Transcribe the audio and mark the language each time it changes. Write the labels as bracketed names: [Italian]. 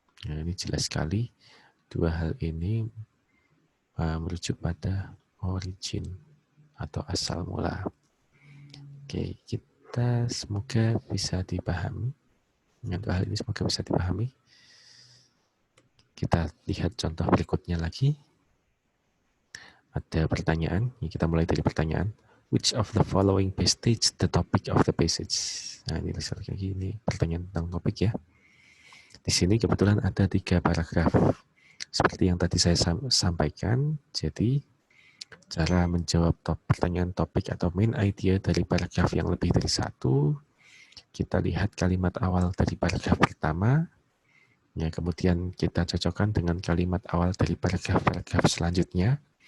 [Indonesian] Nah, ini jelas sekali dua hal ini merujuk pada origin atau asal mula. Oke, kita semoga bisa dipahami. Dengan dua hal ini semoga bisa dipahami. Kita lihat contoh berikutnya lagi. Ada pertanyaan, kita mulai dari pertanyaan. [English] Which of the following best states the topic of the passage? [Indonesian] Nah, ini lagi ini pertanyaan tentang topik ya. Di sini kebetulan ada 3 paragraf. Seperti yang tadi saya sampaikan, jadi cara menjawab pertanyaan topik atau main idea dari paragraf yang lebih dari 1, kita lihat kalimat awal dari paragraf pertama, ya, kemudian kita cocokkan dengan kalimat awal dari paragraf-paragraf selanjutnya.